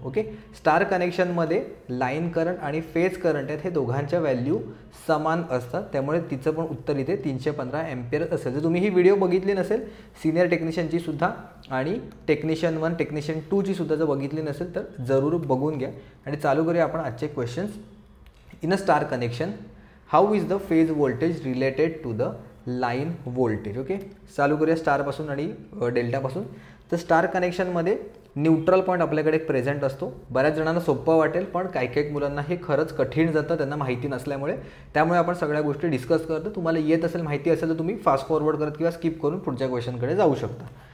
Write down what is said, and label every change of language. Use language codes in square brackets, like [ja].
[mr] Okay, star कनेक्शनमध्ये line current आणि phase current आहेत हे दोघांच्या व्हॅल्यू समान असतात, त्यामुळे तिचं पण उत्तर इथे 315 एम्पियर असेल। जर तुम्ही ही व्हिडिओ बघितली नसेल सीनियर टेक्निशियनची सुद्धा आणि टेक्निशियन 1 टेक्निशियन 2 ची सुद्धा जर बघितली नसेल तर जरूर बघून घ्या। आणि चालू करूया आपण आजचे questions. [en] In a star connection how is the phase voltage related to the line voltage. [mr] Okay, चालू करूया स्टारपासून आणि डेल्टापासून। तर स्टार कनेक्शनमध्ये न्यूट्रल पॉईंट आपल्याकडे प्रेझेंट असतो। बऱ्याच जणांना सोपं वाटेल पण काही मुलांना हे खरंच कठीण जातं त्यांना माहिती नसल्यामुळे, त्यामुळे आपण सगळ्या गोष्टी डिस्कस करतो। तुम्हाला येत असेल, माहिती असेल तर तुम्ही फास्ट फॉरवर्ड करत किंवा स्किप करून पुढच्या क्वेश्चनकडे जाऊ शकता।